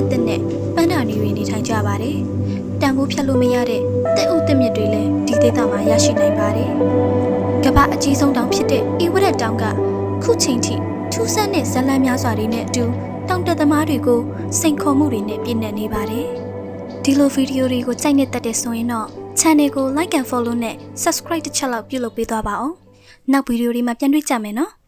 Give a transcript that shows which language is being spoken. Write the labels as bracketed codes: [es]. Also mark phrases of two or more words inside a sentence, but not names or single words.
[my] တဲ့နဲ့ပန်းနာတွေနေထိုင်ကြပါတယ်။တန်ဖိုးဖြတ်လို့မရတဲ့တဲ့ဥတက်မြစ်တွေလည်းဒီဒေသမှာရရှိနိုင်ပါတယ်။ကမ္ဘာအကြီးဆုံးတောင်ဖြစ်တဲ့ဧဝရက်တောင်ကခုချိန်ထိထူးဆန်းတဲ့ဇလန်းများစွာတွေနဲ့အတူတောင်တက်သမားတွေကိုစိန်ခေါ်မှုတွေနဲ့ပြည့်နှက်နေပါတယ်။ဒီလိုဗီဒီယိုတွေကိုကြိုက်နေတဲ့တဲ့ဆိုရင်တော့ channel ကို [en] like and follow [my] နဲ့ subscribe တစ်ချက်လောက်ပြုလုပ်ပေးသွားပါအောင်။နောက်ဗီဒီယိုတွေမှာပြန်တွေ့ကြမယ်နော်။